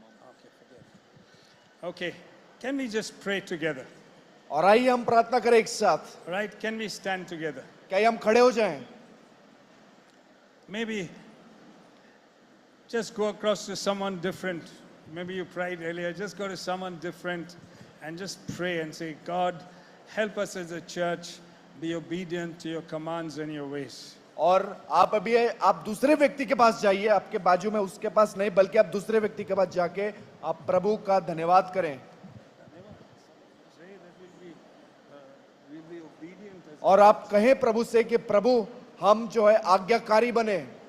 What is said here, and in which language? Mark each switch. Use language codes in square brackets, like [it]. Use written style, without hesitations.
[en] Okay, forget. Okay, can we just pray together? [hi] और आइए हम प्रार्थना करें एक साथ। [en] All right, can we stand together? [hi] क्या हम खड़े हो जाएं? [en] Maybe just go across to someone different. Maybe you prayed earlier. Just go to someone different and just pray and say, God, help us as a church be obedient to your commands and your ways. [hi] और आप दूसरे व्यक्ति के पास जाइए, आपके बाजू में उसके पास नहीं, बल्कि आप दूसरे व्यक्ति के पास जाके आप प्रभु का धन्यवाद करें और आप कहें प्रभु से कि प्रभु हम जो है आज्ञाकारी बने।